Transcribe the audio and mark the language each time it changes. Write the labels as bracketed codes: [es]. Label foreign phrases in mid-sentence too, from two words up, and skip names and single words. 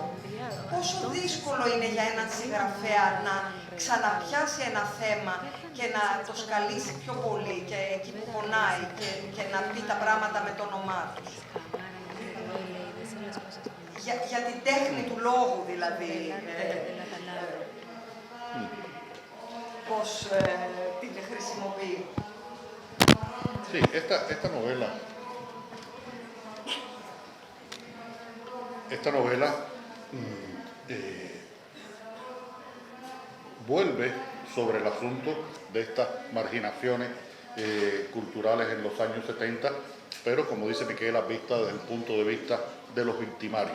[el] Πόσο δύσκολο είναι για έναν συγγραφέα να ξαναπιάσει ένα θέμα και να το σκαλίσει πιο πολύ και εκεί που πονάει και να πει τα πράγματα με το όνομά τους. Για την τέχνη του λόγου, δηλαδή, πώς την χρησιμοποιεί. [es] Sí, esta novela vuelve sobre el asunto de estas marginaciones culturales en los años 70, pero como dice Miquela, vista desde el punto de vista de los victimarios.